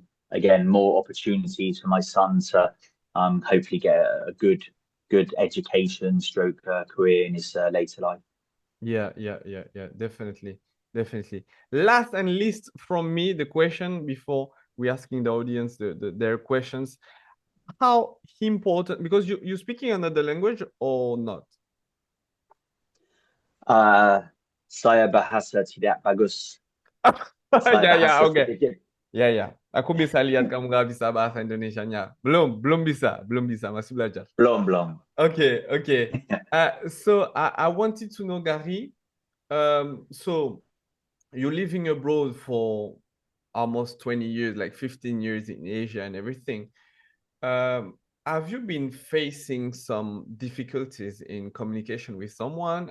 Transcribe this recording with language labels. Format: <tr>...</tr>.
<en>Again, more opportunities for my son to hopefully get a good education, stroke career in his later life. Yeah, yeah, yeah, yeah, definitely. Definitely. Last and least from me, the question before we asking the audience their questions. How important, because you speaking another language or not?</en> <id>Saya bahasa tidak bagus. Saya Ya, ya, bahasa oke. sedikit. Ya, ya. Aku bisa lihat kamu nggak bisa bahasa Indonesianya. Belum bisa, belum bisa, masih belajar. Belum, belum.</id> <en>Okay, okay. So I wanted to know, Garry, so you're living abroad for almost 20 years, like 15 years in Asia and everything. Have you been facing some difficulties in communication with someone?</en>